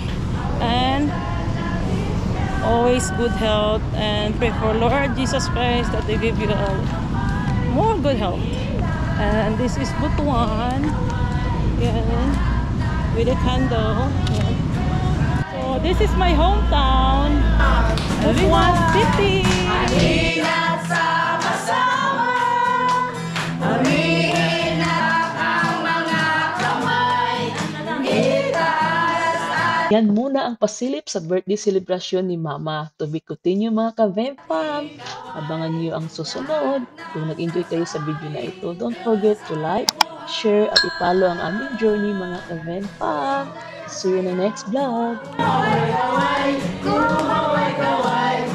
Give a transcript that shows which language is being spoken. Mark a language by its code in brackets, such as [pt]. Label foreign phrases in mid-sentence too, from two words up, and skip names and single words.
[en] And always good health. And pray for Lord Jesus Christ that they give you more good health. And this is Butuan. [tl] Yan. [en] With a candle. Yan. So this is my hometown. Butuan City. [tl] Yan muna ang pasilip sa birthday celebration ni Mama. [en] To be continue [tl] mga ka-Vempam. Abangan niyo ang susunod. Kung nag-enjoy kayo sa video na ito, [en] don't forget to like, share, [tl] at i-follow ang aming journey mga ka-Vempam. [en] See you in the next vlog.